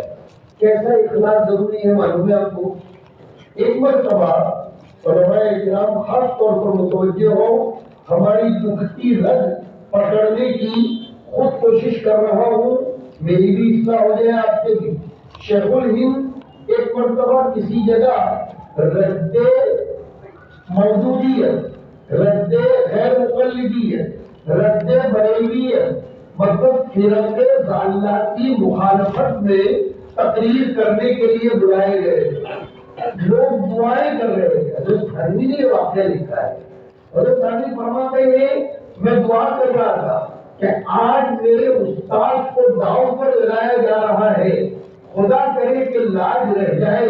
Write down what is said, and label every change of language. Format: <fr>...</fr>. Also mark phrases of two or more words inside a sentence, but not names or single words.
<ur>کیسا اخلاص ضروری ہے معلوم ہے آپ کو؟ ایک مرتبہ علماء اکرام خاص طور پر متوجہ ہو، ہماری دکھتی رگ پکڑنے کی خود کوشش کر رہا ہوں، میری بھی اصلاح ہو جائے، آپ کے بھی۔ شیخ الہند ایک مرتبہ کسی جگہ رد موجودیت، رد غیر مقلدیت، رد بریلیت، مطلب فرقے ضالہ کی مخالفت میں تقریر کرنے کے لیے بلائے گئے۔ لوگ دعائیں کر رہے ہیں، حضرت تھانوی نے یہ واقعہ لکھا ہے۔ حضرت تھانوی فرماتے ہیں میں دعا کر رہا تھا کہ آج میرے استاد کو داؤ پر لگایا جا رہا ہے، خدا کرے کہ لاج رہ جائے۔</ur>